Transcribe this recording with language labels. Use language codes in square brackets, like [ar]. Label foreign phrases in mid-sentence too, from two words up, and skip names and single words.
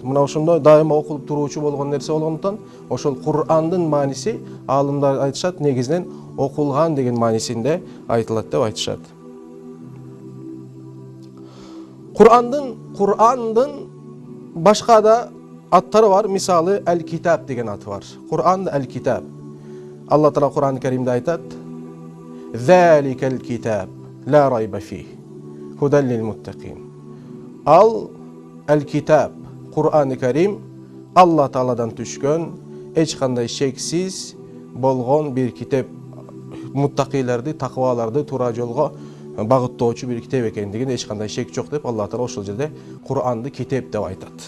[ky] Мына ошондой дайыма окулуп туруучу болгон нерсе болгондуктан, ошол Кур'андын мааниси аалымдар айтышат, негизинен окулган деген маанисинде айтылат деп айтышат. Кур'андын башка да аттары бар. Мисалы Ал-Китаб деген аты бар. Кур'ан Ал-Китаб. Алла Таала Кур'ан Каримде айтат: [ar] "ذلك الكتاب لا ريب فيه هدى للمتقين." [ky] Ал Ал-Китаб, Кур'ан Карим Алла Тааладан түшкөн, эч кандай шексиз болгон бир китеп, муттакилерди, такваларды туура жолго багыттоочу бир китеп экендигин эч кандай шек жок деп Алла Таала ошол жерде Кур'анды китеп деп айтат.